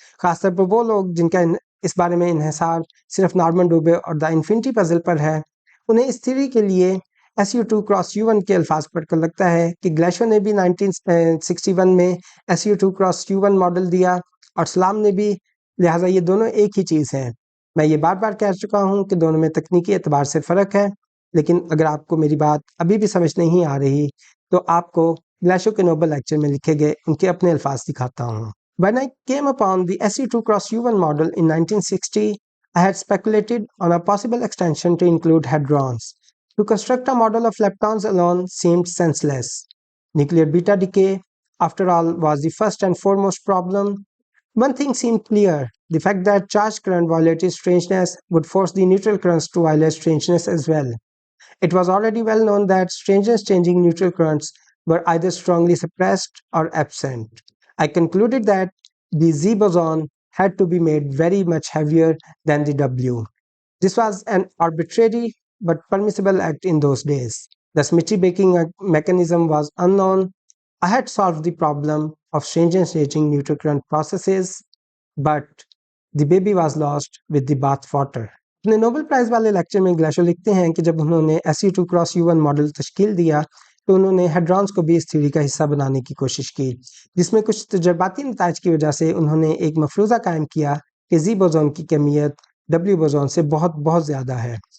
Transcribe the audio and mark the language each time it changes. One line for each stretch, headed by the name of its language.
Urdu: خاص طور پر وہ لوگ جن کا اس بارے میں انحصار صرف نارمن ڈوبے اور دا انفینٹی پزل پر ہے انہیں اس تھیوری کے لیے SU2 cross U1 کے الفاظ پڑھ کر لگتا ہے کہ گلیشو نے بھی 1961 میں SU2 cross U1 ماڈل دیا اور سلام نے بھی، لہٰذا یہ دونوں ایک ہی چیز ہیں. میں یہ بار بار کہہ چکا ہوں کہ دونوں میں تکنیکی اعتبار سے فرق ہے لیکن اگر آپ کو میری بات ابھی بھی سمجھ نہیں آ رہی تو آپ کو گلیشو کے نوبل لیکچر میں لکھے گئے ان کے اپنے الفاظ دکھاتا ہوں.
English: When I came upon the SU2 cross U1 model in 1960, I had speculated on a possible extension to include hadrons. To construct a model of leptons alone seemed senseless. Nuclear beta decay, after all, was the first and foremost problem. One thing seemed clear: the fact that charged current violated strangeness would force the neutral currents to violate strangeness as well. It was already well known that strangeness-changing neutral currents were either strongly suppressed or absent. I concluded that the Z boson had to be made very much heavier than the W. This was an arbitrary but permissible act in those days. The Smithy baking mechanism was unknown. I had solved the problem of strangeness-changing neutral current processes, but the baby was lost with the bath water.
Urdu: اپنے Nobel price والے lecture میں گلیشو لکھتے ہیں کہ جب انہوں نے SU2 cross U1 model تشکیل دیا تو انہوں نے ہیڈرونز کو بھی اس تھیوری کا حصہ بنانے کی کوشش کی جس میں کچھ تجرباتی نتائج کی وجہ سے انہوں نے ایک مفروضہ قائم کیا کہ Z بوزون کی کمیت W بوزون سے بہت بہت زیادہ ہے.